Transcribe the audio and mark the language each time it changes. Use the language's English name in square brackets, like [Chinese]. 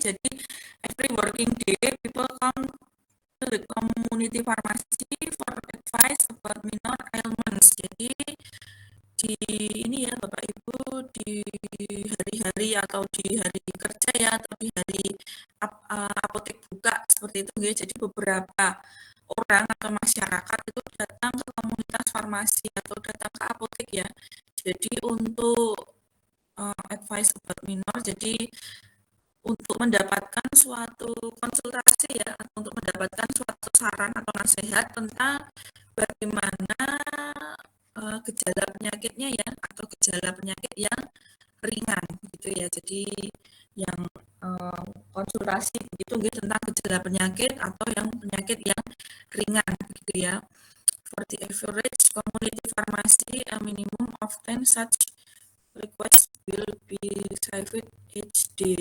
[English] Jadi every working day people come to the community pharmacy for advice about minor ailments. [Indonesian] Jadi di ini ya Bapak Ibu, di hari-hari atau di hari kerja ya, atau di hari apotek buka seperti itu ya. Jadi beberapa orang atau masyarakat itu datang ke komunitas farmasi atau datang ke apotek ya. Jadi untuk [English] advice about minor, [Indonesian] jadi untuk mendapatkan suatu konsultasi ya, atau untuk mendapatkan suatu saran atau nasihat tentang bagaimana gejala penyakitnya ya, atau gejala penyakit yang ringan gitu ya. Jadi yang konsultasi begitu gitu, tentang gejala penyakit atau yang penyakit yang ringan gitu ya. [English] For the average community pharmacy, a minimum of 10 such request will be received each day.